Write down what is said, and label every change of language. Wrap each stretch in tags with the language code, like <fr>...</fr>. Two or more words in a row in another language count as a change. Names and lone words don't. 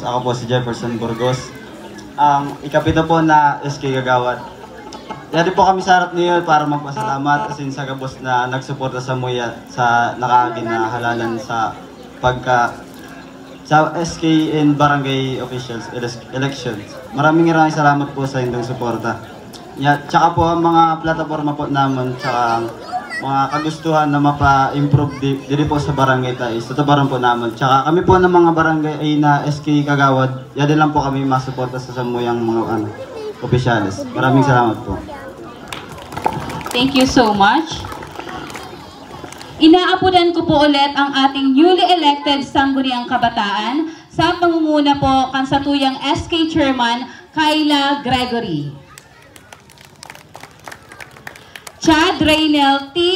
<tl>Ako po si Jefferson Burgos. Ikapito po na SK Kagawad.</tl> <bik>Dati po kami sa harap niyo para magpasalamat asin sa Gabos na nagsuporta sa Muya sa nakaginahalan sa sa SK and Barangay Officials Elections.</bik> <tl>Maraming salamat po sa inyong suporta. Tsaka po ang mga plataforma po naman, tsaka mga kagustuhan na mapa-improve dito po sa barangay tayo.</tl> <bik>Tutabaran po naman.</bik> <tl>Tsaka kami po ng mga barangay ay na SK Kagawad.</tl> <bik>Yan lang po kami masuporta sa samuyang mga opisyalis.</bik> <tl>Maraming salamat po.</tl> <en>Thank you so much.</en> <tl>Inaapunan ko po ulit ang ating</tl> <en>newly elected</en> <tl>Sangguniang Kabataan sa pangunguna po kansatuyang SK Chairman Kyla Gregory. Chad Raynel T.</tl>